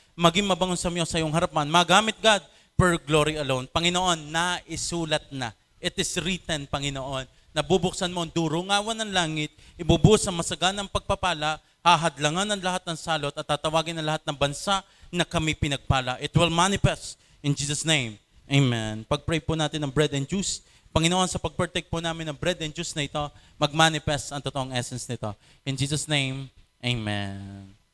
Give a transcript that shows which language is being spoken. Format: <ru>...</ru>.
<tl>Maging mabangon sa iyo sa iyong harapan. Magamit, God, per glory alone. Panginoon, naisulat na.</tl> <en>It is written,</en> <tl>Panginoon, na bubuksan mo ang durungawan ng langit, ibubuhos ang masaganang pagpapala, hahadlangan ang lahat ng salot at tatawagin ang lahat ng bansa na kami pinagpala.</tl> <en>It will manifest in Jesus' name.</en> <tl>Amen. Pag-pray po natin ng bread and juice. Panginoon, sa pag-partake po namin ng bread and juice na ito, mag-manifest ang totoong essence nito.</tl> <en>In Jesus' name, Amen.</en>